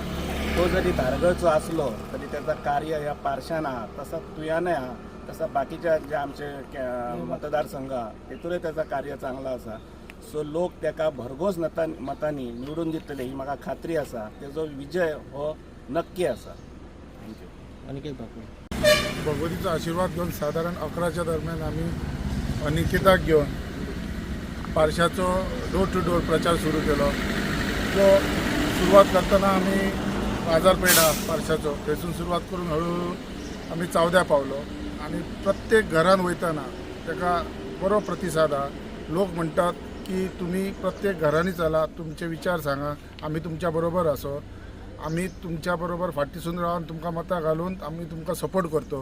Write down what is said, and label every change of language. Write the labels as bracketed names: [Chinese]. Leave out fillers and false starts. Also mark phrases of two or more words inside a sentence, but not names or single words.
[Konkani] तो जरी धारगळचो आसलो तरी त्याचा कार्य ह्या पार्शान आहा, तसा तुयानय आहा, तसा बाकीच्या जे आमचे मतदारसंघ आहा तेतूनय त्याचा कार्य चांगला आसा. सो लोक ताका भरघोस मतांनी निवडून दितले ही म्हाका खात्री आसा. तेजो विजय हो नक्की आसा. थँक्यू. अनिकेत बापू. भगवतीचा आशीर्वाद घेऊन साधारण 11च्या दरम्यान आम्ही अनिकेताक घेऊन पार्शाचो [English] door to door [Konkani] प्रचार सुरू केलो. जो सुरवात करतना आम्ही बाजारपेठा पार्शाचो थंयसून सुरवात करून हळूहळू आम्ही चावद्या पावलो आणि प्रत्येक घरान वयतना ताका बरो प्रतिसाद हा. लोक म्हणटात की तुम्ही प्रत्येक घरांनी चला, तुमचे विचार सांगा, आम्ही तुमच्या बरोबर असो, आम्ही तुमच्या बरोबर फाटीसून रावन तुमकां मतां घालून आम्ही तुमकां सपोर्ट करतो.